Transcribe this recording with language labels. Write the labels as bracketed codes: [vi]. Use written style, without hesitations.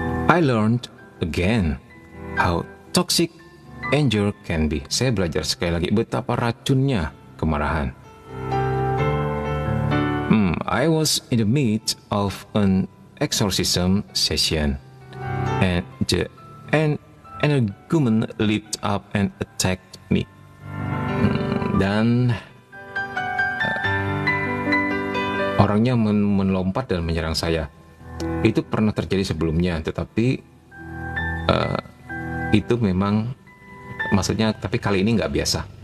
[en] I learned again how toxic anger can be. [id] Saya belajar sekali lagi betapa racunnya kemarahan. [en] I was in the midst of an exorcism session, and an energumen leaped up and attacked me. [id] Dan orangnya melompat dan menyerang saya. Itu pernah terjadi sebelumnya, tetapi itu memang maksudnya, tapi kali ini nggak biasa.